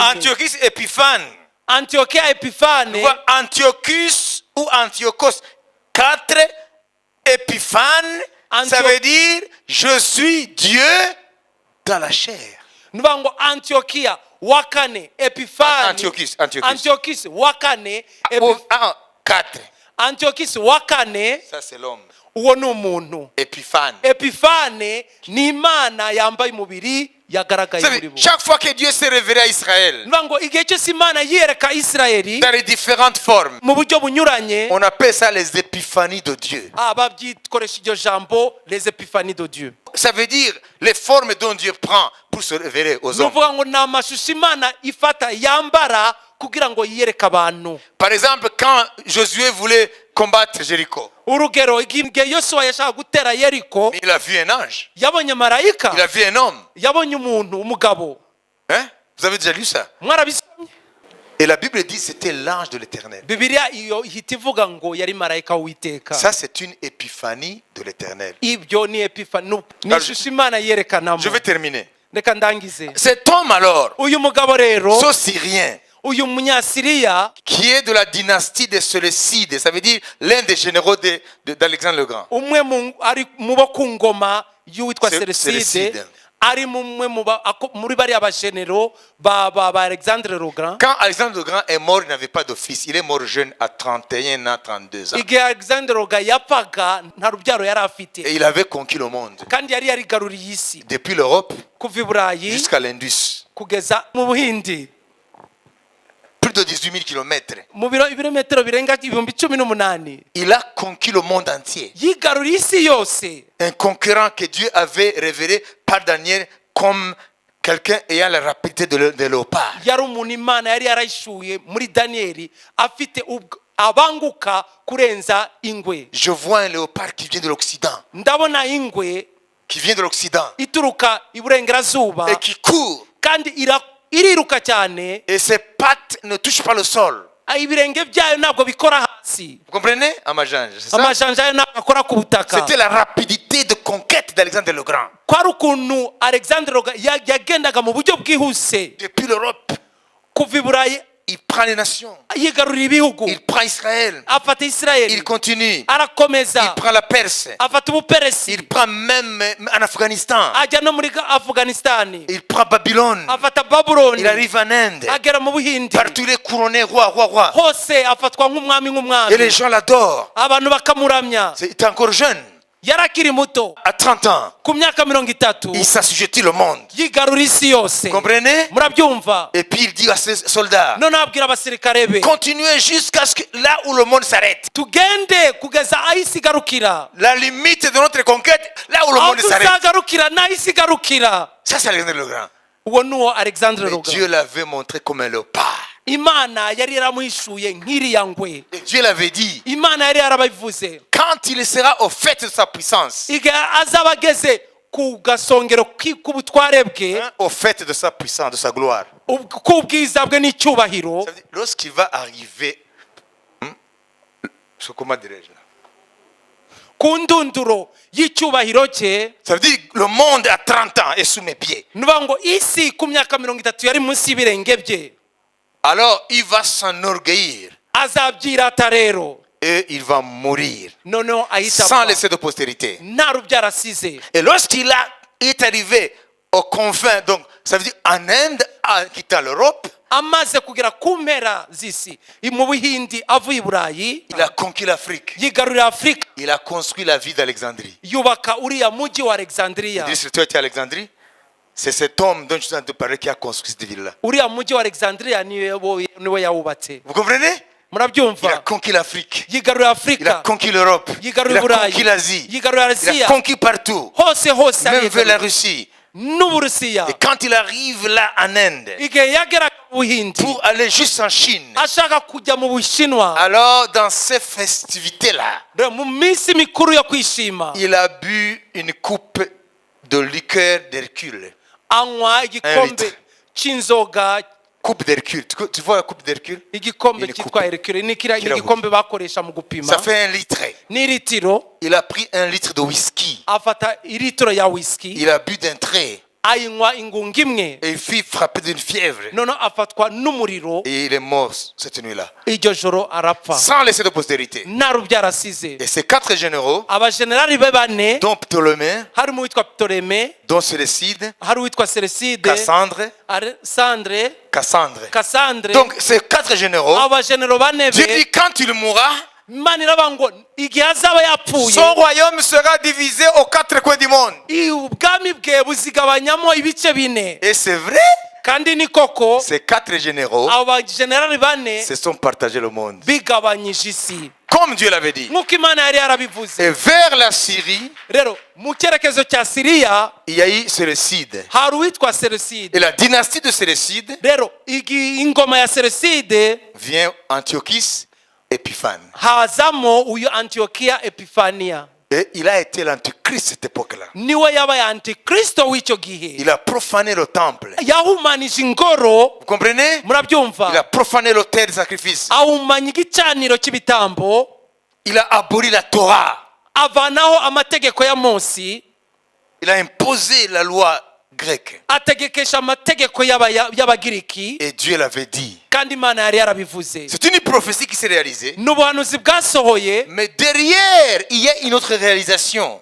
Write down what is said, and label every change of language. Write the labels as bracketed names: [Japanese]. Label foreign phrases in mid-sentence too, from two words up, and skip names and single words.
[French] Antiochus Épiphane. [Kinyarwanda] Antiyokiya Epifane, [French] Antiochus ou Antiochos 4, Épiphane, ça veut dire je suis Dieu dans la chair. [Kinyarwanda] nuvuga ngo Antiyokiya wa kane Epifani, Antiochus wa kane, 4. Antiochus wa kane, [French] Ça c'est l'homme. [Kinyarwanda] uwo ni umuntu. [French] Épiphane. [Kinyarwanda] Epifane ni Imana yambaye umubiri yagaragaye muri bo. [French] Chaque fois que Dieu s'est révélé à Israël, [Kinyarwanda] Nuvuga ngo igihe cyose Imana yiyereka Isirayeli [French] dans les différentes formes, [Kinyarwanda] mu buryo bunyuranye, [French] on appelle ça les épiphanies de Dieu. [Kinyarwanda] babyikoresha iryo jambo [French] les epifanies de Dieu. Ça veut dire les formes dont Dieu prend pour se révéler aux hommes. [Kinyarwanda] Nuvuga ngo ni amashusho Imana ifata yambara kugira ngo yiyereke abantu. [French] Par exemple, quand Josué voulait combattre Jéricho, [Kinyarwanda] Urugero, igihe Yosuwa yashaka gutera Yeriko, [French] il a vu un ange, [Kinyarwanda] yabonye marayika, [French] il a vu un homme. [Kinyarwanda] yabonye umuntu, umugabo. [French] Hein? Vous avez déjà lu ça? [Kinyarwanda] Mwarabisomye? [French] Et la Bible dit que c'était l'ange de l'Éternel. [Kinyarwanda] Bibiliya iyo ihita ivuga ngo yari marayika w'Uwiteka. [French] Ça, c'est une épiphanie de l'Éternel. [Kinyarwanda] Ibyo ni epifani, ni ishusho Imana yerekanamo. [French] Je vais terminer. [Kinyarwanda] Reka ndangize. [French] Cet homme alors, [Kinyarwanda] Uyu mugabo rero, [French] ce Syrien, [Kinyarwanda] uyu munyasiriya, [French] qui est de la dynastie des Séleucides, ça veut dire l'un des généraux d'Alexandre le Grand. [Kinyarwanda] umwe ari mu bo ku ngoma y'uwitwa Seleucide. Seleucide, ari mumwe muri bariya bajenero ba Alexandre le Grand. [French] Quand Alexandre le Grand est mort, il n'avait pas de fils. Il est mort jeune à 31 ans, 32 ans. [Kinyarwanda] Igihe Alexandre le Grand yapfaga nta rubyaro yari afite, [French] Et il avait conquis le monde. [Kinyarwanda] kandi yari yarigaruriye isi [French] Depuis l'Europe [Kinyarwanda] kuva i Burayi [French] jusqu'à l'Indus. [Kinyarwanda] kugeza mu Buhindi, [French] Plus de 18 000 kilomètres. [Kinyarwanda] mu ibirometero birenga 18,000. [French] Il a conquis le monde entier. [Kinyarwanda] Yigaruriye isi yose. [French] Un conquérant que Dieu avait révélé par Daniel comme quelqu'un ayant la rapidité de léopard. [Kinyarwanda] Yari umuntu Imana yari yarayishuye muri Daniyeli afite abanguka kurenza ingwe. [French] Je vois un léopard qui vient de l'Occident. [Kinyarwanda] Ndabona ingwe [French] Qui vient de l'Occident. [Kinyarwanda] ituruka iburengerazuba [French] Et qui court. [Kinyarwanda] kandi iriruka cyane [French] et ses pattes ne touchent pas le sol. [Kinyarwanda] ibirenge byayo ntabwo bikora hasi. [French] Vous comprenez? Amajanja, c'est ça? [Kinyarwanda] Amajanja yayo ntabwo akora ku butaka. [French] C'était la rapidité de conquête d'Alexandre le Grand. [Kinyarwanda] kwari ukuntu Alexandre yagendaga mu buryo bwihuse. [French] Depuis l'Europe, [Kinyarwanda] kuva i Burayi [French] il prend les nations. [Kinyarwanda] yigarurira ibihugu. [French] Il prend Israël. [Kinyarwanda] afata Israeli. [French] Il continue. [Kinyarwanda] arakomeza. [French] Il prend la Perse. [Kinyarwanda] afata ubuperesi. [French] Il prend même en Afghanistan. [Kinyarwanda] ajya no muri Afghanistan. [French] Il prend Babylone. [Kinyarwanda] afata Babylone. [French] Il arrive en Inde. [Kinyarwanda] agera mu Buhindi. [French] Partout il est couronné roi. [Kinyarwanda] hose afatwa nk'umwami. [French] Et les gens l'adorent. [Kinyarwanda] abantu bakamuramya. [French] Il était encore jeune. [Kinyarwanda] yarakiri muto. [French] À 30 ans, [Kinyarwanda] ku myaka 30. [French] il s'assujettit le monde. [Kinyarwanda] yigarura isi yose. [French] Vous comprenez? [Kinyarwanda] murabyumva? [French] Et puis il dit à ses soldats, [Kinyarwanda] none abwira abasirikare be, [French] continuez jusqu'à ce que là où le monde s'arrête. [Kinyarwanda] tugende kugeza aho isi igarukira. [French] La limite de notre conquête, là où le [Kinyarwanda] aho [French] monde s'arrête. [Kinyarwanda] tuzagarukira n'aho isi igarukira. [French] Ça, c'est Alexandre le Grand. [Kinyarwanda] uwo ni uwo Alexandre [French] Mais le Grand. Dieu l'avait montré comme un léopard. [Kinyarwanda] imana yari yaramuhishuye nk'iriya ngwe. [French] Et Dieu l'avait dit, [Kinyarwanda] imana yari yarabivuze [French] quand il sera au fait de sa puissance, [Kinyarwanda] igihe azaba ageze ku gasongero k'ubutware bwe, [French] au fait de sa puissance, de sa gloire. [Kinyarwanda] k'ubwiza bwe n'icyubahiro, [French] Ça veut dire, lorsqu'il va arriver, comment dirais-je là? [Kinyarwanda] ku ndunduro y'icyubahiro cye, [French] Ça veut dire le monde à 30 ans est sous mes pieds. [Kinyarwanda] nuvuga ngo isi ku myaka 30 yari munsi y'ibirenge bye. [French] Alors il va s'enorgueillir [Kinyarwanda] azabyirata rero, [French] et il va mourir [Kinyarwanda] noneho ahita [French] sans [Kinyarwanda] apfa, [French] laisser de postérité. [Kinyarwanda] nta rubyaro asize. [French] Et lorsqu'il est arrivé aux confins, donc ça veut dire en Inde, en quittant l'Europe, [Kinyarwanda] amaze kugera ku mpera z'isi mu Buhindi avuye i Burayi, [French] il a conquis l'Afrique. [Kinyarwanda] yigarurira Afurika, [French] Il a construit la ville d'Alexandrie. [Kinyarwanda] yubaka uriya mujyi wa Alexandria. [French] Idriss, tu étais à Alexandrie? C'est cet homme dont je suis en train de parler qui a construit cette ville-là. [Kinyarwanda] uriya mujyi wa Alexandria niwe yawubatse. [French] Vous comprenez? Il a [Kinyarwanda] murabyumva? [French] conquis l'Afrique. [Kinyarwanda] yigarurira [French] Il a [Kinyarwanda] Afurika, [French] conquis l'Europe. Il [Kinyarwanda] yigarurira [French] a [Kinyarwanda] Burayi, [French] conquis l'Asie. [Kinyarwanda] yigarurira [French] Il a [Kinyarwanda] Aziya, [French] conquis partout. [Kinyarwanda] hose [French] Même vers la [Kinyarwanda] arigarurira. [French] Russie. [Kinyarwanda] n'Uburusiya. [French] Et quand il arrive là en Inde, [Kinyarwanda] igihe yageraga mu Buhindi [French] pour aller juste en Chine, [Kinyarwanda] ashaka kujya mu Bushinwa, [French] alors dans ces festivités-là, [Kinyarwanda] mu minsi mikuru yo kwishima, [French] il a bu une coupe de liqueur d'Hercule. [Kinyarwanda] anywa igikombe litre. cy'inzoga. [French] Coupe d'Hercule. Tu vois la coupe d'Hercule? [Kinyarwanda] igikombe [French] Une [Kinyarwanda] cyitwa [French] coupe. [Kinyarwanda] Hercule ni Kirahure. igikombe bakoresha mu gupima. [French] Ça fait 1 litre. [Kinyarwanda] ni litiro. [French] Il a pris 1 litre de whisky. [Kinyarwanda] afata ilitiro ya whisky, [French] Il a bu d'un trait. [Kinyarwanda] ayinywa ingunga imwe, [French] Et il fut frappé d'une fièvre. [Kinyarwanda] noneho afatwa n'umuriro, [French] Et il est mort cette nuit-là. [Kinyarwanda] iryo joro arapfa, [French] Sans laisser de postérité. [Kinyarwanda] nta rubyaro asize. [French] Et ces 4 généraux, [Kinyarwanda] abajenerali be bane, [French] dont Ptolémée, [Kinyarwanda] harimo uwitwa Ptolemy, [French] dont Séleucide, [Kinyarwanda] hari uwitwa Seleucide, [French] Cassandre. [Kinyarwanda] Cassandre. [French] Donc ces 4 généraux, [Kinyarwanda] abajenero bane [French] Dieu [Kinyarwanda] be, [French] dit quand il mourra, [Kinyarwanda] imana iravuga ngo igihe azaba yapfuye, [French] son royaume sera divisé aux 4 coins du monde. [Kinyarwanda] ubwami bwe buzigabanyamo ibice bine. [French] Et c'est vrai, [Kinyarwanda] kandi ni koko [French] ces 4 généraux [Kinyarwanda] abo bajenerali bane [French] se sont partagés le monde. [Kinyarwanda] bigabanyije isi [French] Comme Dieu l'avait dit. [Kinyarwanda] nk'uko imana yari yarabivuze. [French] Et vers la Syrie, [Kinyarwanda] rero mu cyerekezo cya Siriya [French] il y a eu Séleucide. [Kinyarwanda] hari uwitwa [French] Et [Kinyarwanda] Seleucide. [French] la dynastie de Séleucide [Kinyarwanda] rero ingoma ya Seleucide [French] vient Antiochus Épiphane. [Kinyarwanda] hazamo uyu Antiokia Epifania. [French] Et il a été l'antichrist à cette époque-là. [Kinyarwanda] niwe yabaye antikristo w'icyo gihe. [French] Il a profané le temple. [Kinyarwanda] yahumanije ingoro. [French] Vous comprenez? Il [Kinyarwanda] murabyumva? [French] a profané l'autel de sacrifice. [Kinyarwanda] ahumanya igicaniro cy'ibitambo. [French] Il a aboli la Torah. [Kinyarwanda] avanaho amategeko ya Mose. [French] Il a imposé la loi grecque. [Kinyarwanda] ategekesha amategeko y'abagiriki. [French] Et Dieu l'avait dit. [Kinyarwanda] kandi imana yari yarabivuze. [French] C'est une prophétie qui s'est réalisée. [Kinyarwanda] n'ubuhanuzi bwasohoye. [French] Mais derrière, il y a une autre réalisation